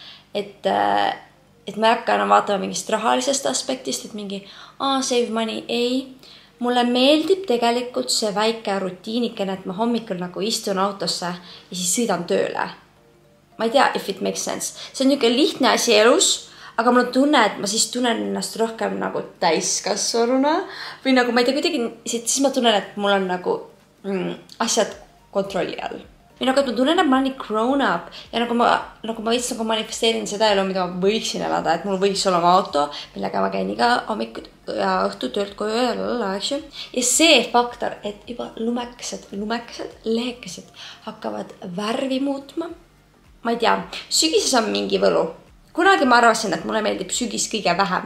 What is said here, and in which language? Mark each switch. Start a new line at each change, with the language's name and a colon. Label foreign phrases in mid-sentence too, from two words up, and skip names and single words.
Estonian: Et ma ei hakka enam vaatama mingist rahalisest aspektist, et mingi
English: save money,
Estonian: ei. Mulle meeldib tegelikult see väike rutiinikene, et ma hommikul nagu istun autosse ja siis sõidan tööle. Ma ei tea,
English: if it makes sense.
Estonian: See on niisugune lihtne asi elus, aga mul on tunne, et ma siis tunnen ennast rohkem nagu täiskasvanuna või nagu ma ei tea kuidagi, siis ma tunnen, et mul on nagu asjad kontrolli all. Või nagu, et ma tunnen, et ma olen nii
English: grown up
Estonian: ja nagu ma veits nagu manifesteerin seda elu, mida ma võiksin elada, et mul võiks olla oma auto, millega ma käin iga hommikud ja õhtu töölt koju ja see faktor, et juba lumekesed, lehekesed hakkavad värvi muutma. Ma ei tea, sügises on mingi võlu. Kunagi ma arvasin, et mulle meeldib sügis kõige vähem.